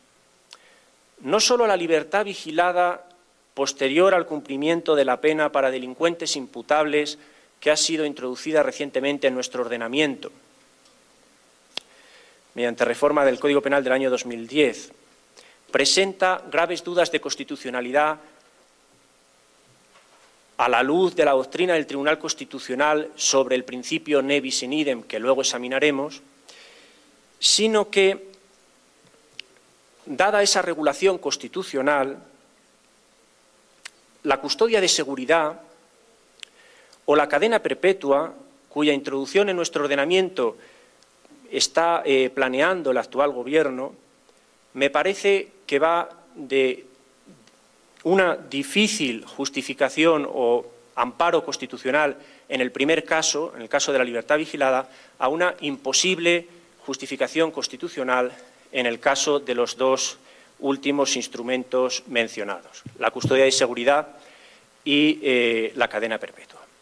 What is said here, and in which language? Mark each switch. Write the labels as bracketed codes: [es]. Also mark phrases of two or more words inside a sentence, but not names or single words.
[es] No solo la libertad vigilada posterior al cumplimiento de la pena para delincuentes imputables, que ha sido introducida recientemente en nuestro ordenamiento, mediante reforma del Código Penal del año 2010, presenta graves dudas de constitucionalidad a la luz de la doctrina del Tribunal Constitucional sobre el principio [la] ne bis in idem, [es] que luego examinaremos, sino que, dada esa regulación constitucional, la custodia de seguridad o la cadena perpetua, cuya introducción en nuestro ordenamiento está planeando el actual Gobierno, me parece que va de una difícil justificación o amparo constitucional en el primer caso, en el caso de la libertad vigilada, a una imposible justificación constitucional en el caso de los dos últimos instrumentos mencionados, la custodia de seguridad y la cadena perpetua.